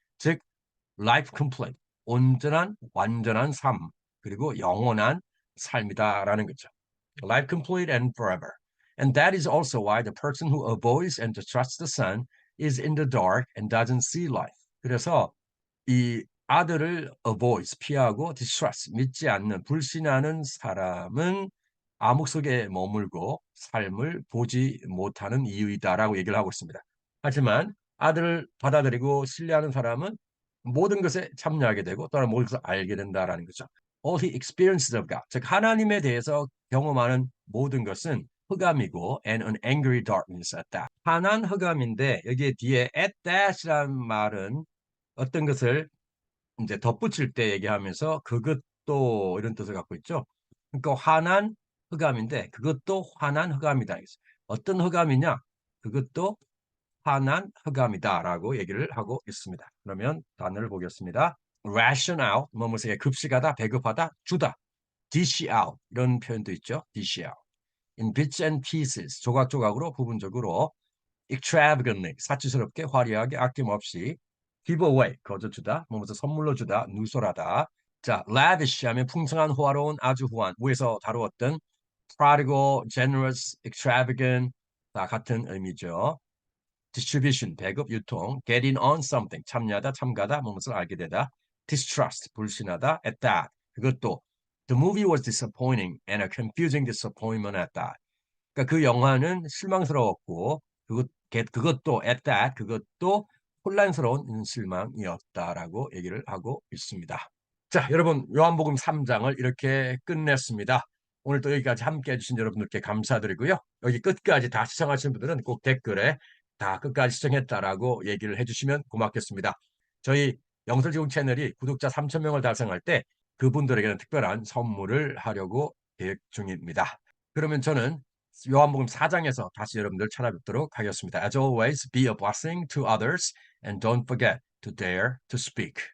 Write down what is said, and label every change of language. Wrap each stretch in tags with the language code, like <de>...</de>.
<ko>즉</ko> <en>life complete</en> <ko>온전한 완전한 삶 그리고 영원한 삶이다라는 거죠.</ko> <en>Life complete and forever. And that is also why the person who avoids and distrusts the Son is in the dark and doesn't see life.</en> <ko>그래서 이 아들을 avoids 피하고 distrust 믿지 않는 불신하는 사람은 암흑 속에 머물고 삶을 보지 못하는 이유이다라고 얘기를 하고 있습니다. 하지만 아들을 받아들이고 신뢰하는 사람은 모든 것에 참여하게 되고 또는 모든 것을 알게 된다라는 거죠.</ko> <en>All he experiences of God,</en> <ko>즉 하나님에 대해서 경험하는 모든 것은 흑암이고</ko> <en>and an angry darkness at that.</en> <ko>환한 흑암인데 여기에 뒤에 at that이라는 말은 어떤 것을 이제 덧붙일 때 얘기하면서 그것도 이런 뜻을 갖고 있죠. 그러니까 환한 흑암인데 그것도 환한 흑암이다. 어떤 흑암이냐? 그것도 환한 흑암이다라고 얘기를 하고 있습니다. 그러면 단어를 보겠습니다. ration out, 뭐뭐에 급식하다, 배급하다, 주다. dish out 이런 표현도 있죠.</ko> <en>dish out. in bits and pieces,</en> <ko>조각조각으로 부분적으로 extravagantly, 사치스럽게 화려하게 아낌없이 give away, 거저 주다, 뭐뭐서 선물로 주다, 누설하다. 자, lavish 하면 풍성한, 호화로운, 아주 후한, 위에서 다루었던 prodigal, generous, extravagant 다 같은 의미죠.</ko> <en>distribution, 배급, 유통, getting on something, 참여하다, 참가다, 무엇을 알게 되다, distrust, 불신하다, at that, 그것도 the movie was disappointing and a confusing disappointment at that.</en> <ko>그러니까 그 영화는 실망스러웠고 그것도 at that, 그것도 혼란스러운 실망이었다라고 얘기를 하고 있습니다. 자, 여러분 요한복음 3장을 이렇게 끝냈습니다. 오늘 또 여기까지 함께 해주신 여러분들께 감사드리고요. 여기 끝까지 다 시청하신 분들은 꼭 댓글에 다 끝까지 시청했다라고 얘기를 해주시면 고맙겠습니다. 저희 영설지공 채널이 구독자 3,000명을 달성할 때 그분들에게는 특별한 선물을 하려고 계획 중입니다. 그러면 저는 요한복음 4장에서 다시 여러분들 찾아뵙도록 하겠습니다.</ko> <en>As always, be a blessing to others and don't forget to dare to speak.</en>